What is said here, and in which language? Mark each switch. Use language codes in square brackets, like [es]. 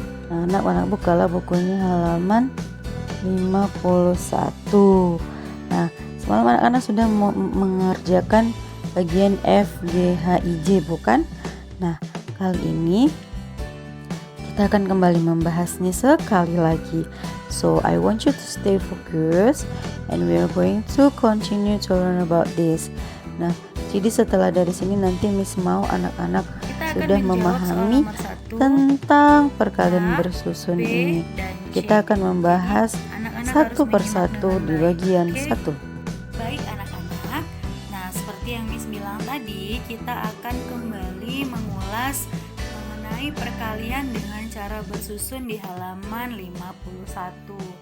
[id] Nah, anak-anak bukalah bukunya halaman 51. Nah, semalam anak-anak sudah mengerjakan bagian F, G, H, I, J bukan? Nah, kali ini kita akan kembali membahasnya sekali lagi. [en] So, I want you to stay focused and we are going to continue to learn about this. [id] Nah, jadi setelah dari sini nanti Miss mau anak-anak sudah memahami tentang perkalian bersusun ini. Kita akan membahas satu persatu di bagian 1. Baik anak-anak, nah seperti yang Miss bilang tadi, kita akan kembali mengulas mengenai perkalian dengan cara bersusun di halaman 51.